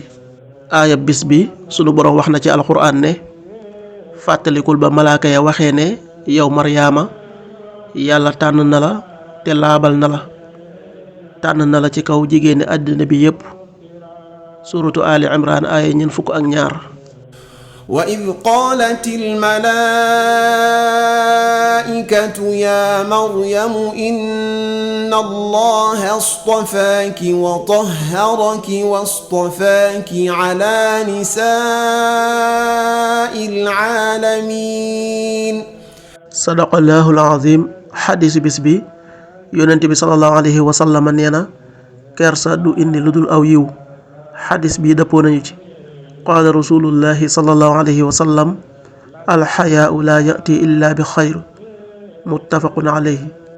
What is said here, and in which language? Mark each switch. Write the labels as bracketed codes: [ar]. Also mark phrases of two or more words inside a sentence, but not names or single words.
[wo] aaya bis bi sunu borom wax na ci alxuraan ne fàttalikul ba malaaka ya waxee ne yow maryaama yàlla tànn na la te laabal na la tànn na la ci kaw jigéeni àddina bi yépp. suratu ali imran aaya ñeent fukk ak ñaar. [ar] وإذ قالت الملائكة يا مريم إن الله اصطفاك وطهرك واصطفاك على نساء العالمين. صدق الله العظيم. [wo] xadis bis bi yonent bi [ar] صلى الله عليه وسلم [wo] nee na kersa du indi lu dul aw yiw. xadis bi dëppoo nañu ci. [ar] قال رسول الله صلى الله عليه وسلم الحياء لا يأتي إلا بخير متفق عليه.